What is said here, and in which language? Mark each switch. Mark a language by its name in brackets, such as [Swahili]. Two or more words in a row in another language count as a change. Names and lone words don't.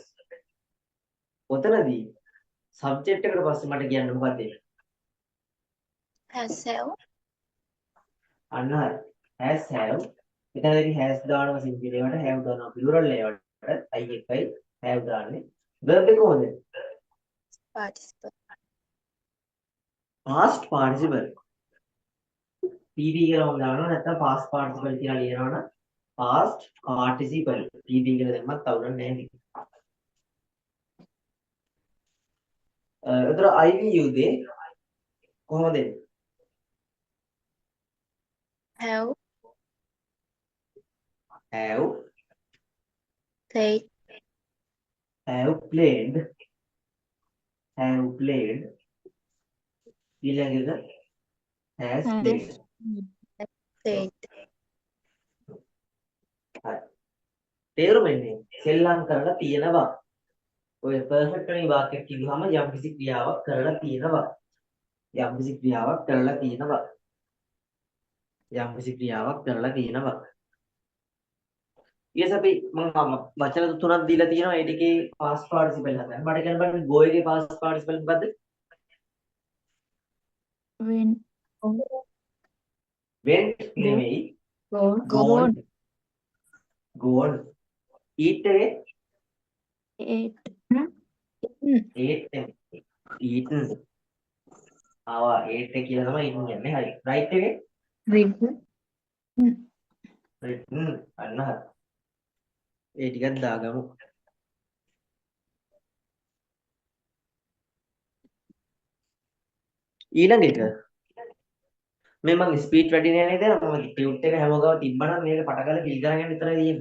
[Sinhala] ඔතනදී subject එකට පස්සේ මට කියන්න මොකක්ද ඒක? [English] Has have. [Sinhala] අන්න හරි. [English] has have. [Sinhala] එතනදී has දානවා සිංපල් ඒවට have දානවා plural ඒවට I එකයි have දාන්නේ. verb එක කොහොමද? [English] Participle. past participle. [Sinhala] pd කියලා මම දානවා නැත්නම් [English] past participle [Sinhala] කියලා ලියනවනම් [English] past participle [Sinhala] pd කියලා දැම්මත් අවුලක් නැහැ නේද? එතන [English] I you they [Sinhala] කොහොමද එන්නේ? [English] Have. have Played. have played have played [Sinhala] ඊළඟ එක [English] has Has played played. [Sinhala] හරි තේරුම එන්නේ සෙල්ලම් කරලා තියෙනවා ඔය perfect වෙන වාක්‍යයක් කිව්වම යම්කිසි ක්‍රියාවක් කරලා තියෙනවා යම්කිසි ක්‍රියාවක් කරලා තියෙනවා යම්කිසි ක්‍රියාවක් කරලා තියෙනවා ඊයස් අපි මම වචන තුනක් දීලා තියෙනවා ඒ ටිකේ [English] past participle [Sinhala] හදන්න මට කියන්න බෑ go එකේ [English] past participle [Sinhala] මොකද්ද [English] when [Sinhala] went නෙමෙයි [English] gone gone gone eat එකේ ate [Sinhala] ate නෙමෙයි eaten ආවා ate එක කියලා තමයි eaten කියන්නේ හරි right එකේ [English] written [Sinhala] written අන්න හරි ඒ ටිකක් දාගමු ඊළඟ එක මේ මම ස්පීඩ් වැඩි නෑ නේද මම ටියුට් එක හැමෝගම තිබ්බනම් මේක පටකල කිල් කරගෙන විතරයි තියෙන්නේ.